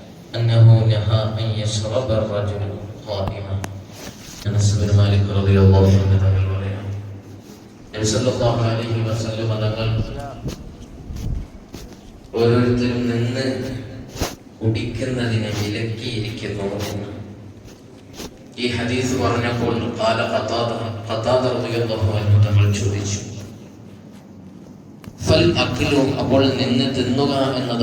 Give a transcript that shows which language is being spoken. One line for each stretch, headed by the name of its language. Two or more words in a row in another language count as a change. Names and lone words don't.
Arabic: أنه نهى أن يشرب الرجل قائما. أنس بن مالك رضي الله عنه
Malayalam: പറയാം, നബി
Arabic: صلى الله عليه وسلم
Malayalam: തങ്ങൾ ഓരോരുത്തരും നിന്ന് കുടിക്കുന്നതിനെ വിലക്കിയിരിക്കുന്നു എന്ന് ഈ ഹദീസ് പറഞ്ഞപ്പോൾ ഖതാദ
Arabic: رضي الله عنه
Malayalam: തങ്ങൾ ചോദിച്ചു,
Arabic: فالأكل,
Malayalam: അപ്പോൾ നിന്ന് തിന്നുക എന്നതോ?